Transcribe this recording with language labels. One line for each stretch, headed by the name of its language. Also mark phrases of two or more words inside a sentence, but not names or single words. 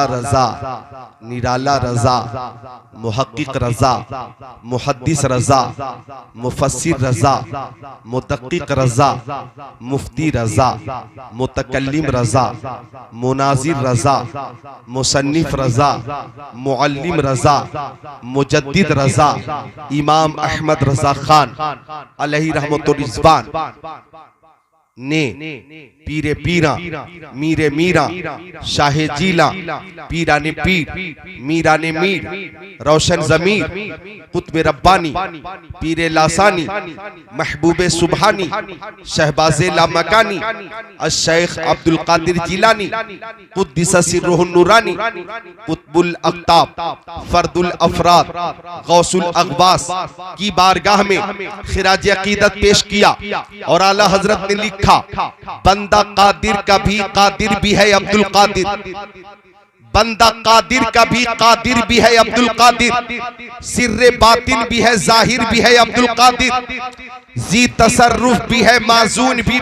Urdu: رضا نرالا رضا محقق رضا محدث رضا مفسر رضا مدقق رضا مفتی رضا متکلم رضا مناظر رضا مصنف رضا معلم رضا مجدد رضا امام احمد رضا خان
Arabic: عليه رحمة الرضوان
Urdu: نے پیرِ پیراں میرِ میراں شاہِ جیلاں پیراں نے پیر میراں نے میر روشن ضمیر قطبِ ربانی پیرِ لاثانی محبوبِ سبحانی شہبازِ لامکانی الشیخ عبد القادر جیلانی
Arabic: قدس سره النوراني قطب الأقطاب فرد ال أفراد غوث الأغواث
Urdu: کی بارگاہ میں خراجِ عقیدت پیش کیا اور اعلیٰ حضرت نے لکھا، بندہ قادر کا بھی ہے عبد القادر، بندہ قادر کا भी है अब्दुल कादिर, बंदा कादिर का بھی ہے عبد القادر، سرِ باطن بھی ہے ظاہر بھی ہے عبد القادر، جی تصرف بھی ہے ماذون بھی